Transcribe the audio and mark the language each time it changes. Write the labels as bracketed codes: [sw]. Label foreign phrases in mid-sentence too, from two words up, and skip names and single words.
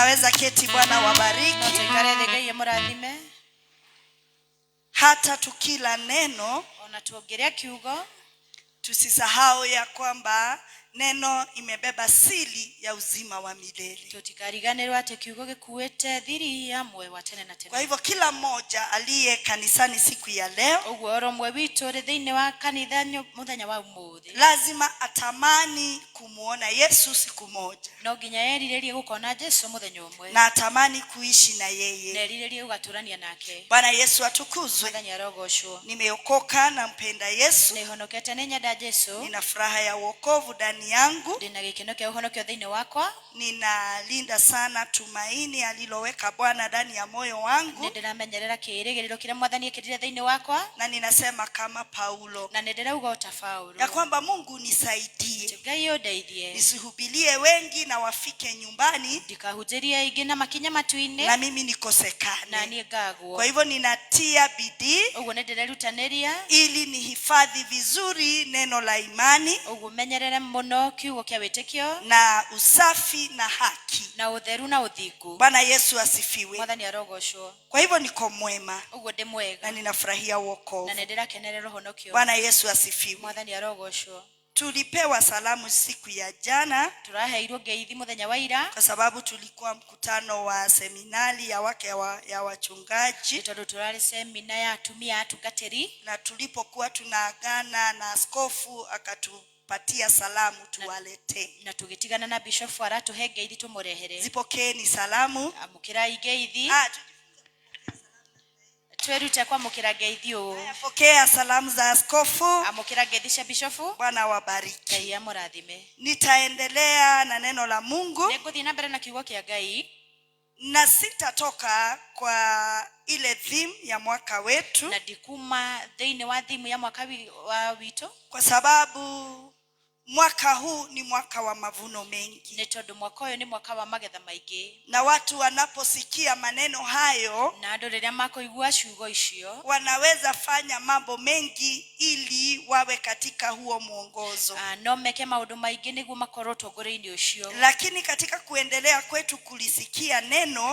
[sw] Unaweza keti, Bwana wabariki. [ki] notoikarethĩ Ngai amũrathime. [sw] Hata tukila neno [ki] Ona tuongerea kiugo [sw] tusisahau ya kwamba neno imebeba siri ya uzima wa milele. [ki] tutikariganĩrwo atĩ kiugo gĩkuĩte thiri ya muoyo wa tene na tene. [sw] Kwa hivyo kila mmoja aliye kanisani siku ya leo [ki] ũguo oro ũmwe witũ ũrĩ thĩinĩ wa kanitha mũthenya wa ũmũthĩ [sw] lazima atamani kumuona Yesu siku moja, [ki] no nginya erirĩrie gũkona Jesũ mũthenya ũmwe [sw] na atamani kuishi na na yeye. [ki] erirĩrie gũgatũrania nake. [sw] Bwana Yesu atukuzwe. [ki] Mwathani arogocwo. [sw] Nimeokoka na mpenda Yesu. [ki] Nĩhonokete nĩ nyenda Jesũ. [sw] Nina furaha ya wokovu ndani yangu. [ki] Ndĩna gĩkeno kĩa ũhonokio thĩinĩ wakwa. [sw] Ninalinda sana tumaini aliloweka Bwana ndani ya moyo wangu. [ki] Nĩndĩramenyerera kĩĩrĩgĩrĩro kĩrĩa Mwathani ekĩrire thĩinĩ wakwa. [sw] Na ninasema kama Paulo [ki] Na nĩndĩrauga ta Paulo [sw] ya kwamba Mungu nisaidie, [ki] Ngai ũndeithie [sw] nisihubirie wengi na wafike nyumbani [ki] ndikahunjĩrie aingĩ na makinya matu-inĩ [sw] na mimi [ki] na [sw] nikosekane. [ki] niĩ ngagwo. [sw] Kwa hivyo ninatia bidii [ki] Ũguo nĩndĩrerutanĩria [sw] ili nihifadhi vizuri neno la imani [ki] ũguo menyerere mũno kiugo kĩa wĩtĩkio [sw] na usafi na haki. [ki] na ũtheru na ũthingu. [sw] Bwana Yesu asifiwe. [ki] Mwathani arogocwo. [sw] Kwa hivyo niko mwema [ki] Ũguo ndĩ mwega [sw] na ninafurahia wokovu. [ki] na nĩndĩrakenerera ũhonokio. [sw] Bwana Yesu asifiwe. [ki] Mwathani arogocwo. [sw] Tulipewa salamu siku ya jana [ki] Tũraheirwo ngeithi mũthenya wa ira [sw] kwa sababu tulikuwa mkutano wa seminari ya wake ya wachungaji, [ki] nĩ tondũ tũrarĩ semina ya atumia atungatĩri, [sw] na tulipokuwa tunaagana na askofu akatupatia salamu tuwaletee. [ki] na tũgĩtigana na bishofu aratũhe ngeithi tũmũrehere. [sw] Zipokeeni salamu. [ki] Amũkĩrai ngeithi. Twĩrute kwamũkĩra ngeithi ũũ. [sw] Pokea salamu za askofu. [ki] Amũkĩra ngeithi cia bishofu. [sw] Bwana wabariki. [ki] Ngai amũrathime. [sw] Nitaendelea na neno la Mungu. [ki] Nĩngũthiĩ na mbere na kiugo kĩa Ngai. [sw] Na sitatoka kwa ile theme ya mwaka wetu, [ki] Na ndikuma thĩinĩ wa thimu ya mwaka wa witũ, [sw] kwa sababu mwaka huu ni mwaka wa mavuno mengi. [ki] nĩ tondũ mwaka ũyũ nĩ mwaka wa magetha maingĩ. [sw] Na watu wanaposikia maneno hayo, [ki] Na andũ rĩrĩa makũigua ciugo icio, [sw] wanaweza fanya mambo mengi ili wawe katika huo mwongozo. [ki] no meke maũndũ maingĩ nĩguo makorwo ũtongoria-inĩ ũcio. [sw] Lakini katika kuendelea kwetu kulisikia neno,